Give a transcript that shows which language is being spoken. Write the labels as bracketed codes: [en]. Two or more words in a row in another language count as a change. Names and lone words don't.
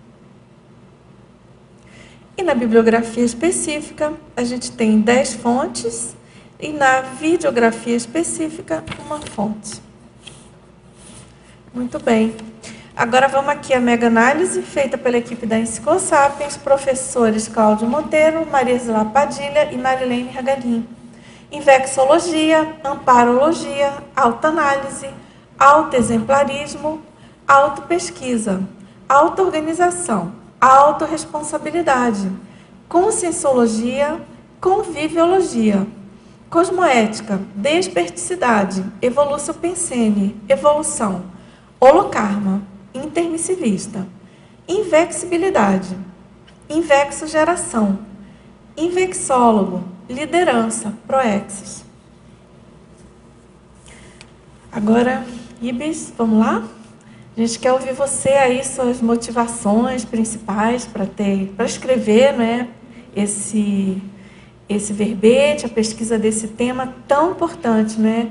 [pt] E na bibliografia específica, a gente tem 10 fontes e na videografia específica, uma fonte. Muito bem. Agora vamos aqui à mega-análise feita pela equipe da Enciclosapiens, professores Cláudio Monteiro, Maria Zilá Padilha e Marilene Regalim. Invexologia, amparologia, autoanálise, autoexemplarismo, autopesquisa, autoorganização, autorresponsabilidade, conscienciologia, conviviologia, cosmoética, desperticidade, evolução pensene, evolução, holocarma, intermissivista, invexibilidade, invexogeração, invexólogo, liderança, proexis. Agora, Ibis, vamos lá? A gente quer ouvir você aí, suas motivações principais para escrever, né, esse verbete, a pesquisa desse tema tão importante, né?